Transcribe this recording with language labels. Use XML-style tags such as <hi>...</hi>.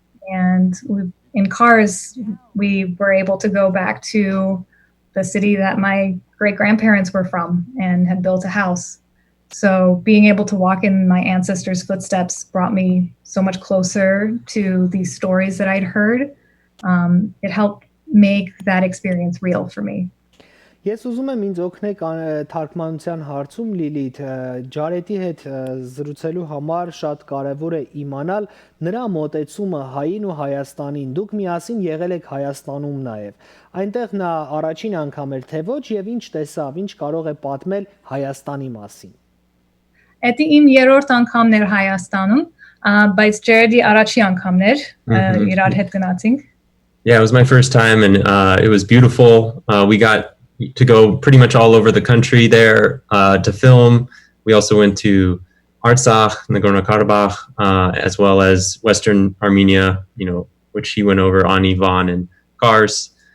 <en>And in Kars, we were able to go back to the city that my great-grandparents were from and had built a house. So being able to walk in my ancestors' footsteps brought me so much closer to these stories that I'd heard. It helped make that experience real for me.</en> <hy>Ես ուզում եմ ինձ օգնեք թարգմանության հարցում Լիլիթ, Ջարետի հետ զրուցելու համար շատ կարևոր է իմանալ նրա մոտեցումը հային ու Հայաստանին։ Դուք միասին եղել եք Հայաստանում նաև։ Այնտեղ նա առաջին անգամ էր թե ոչ եւ ինչ տեսավ, ինչ կարող է պատմել Հայաստանի մասին։ Դա իմ երրորդ անգամն էր Հայաստանում, բայց Ջարետի առաջի անգամն էր, իրար հետ գնացինք։</hy> <en>Yeah, it was my first time and it was beautiful. We got to go pretty much all over the country there to film. We also went to Artsakh, Nagorno-Karabakh, as well as Western Armenia, which he went over, Ani, Van, and Kars.</en>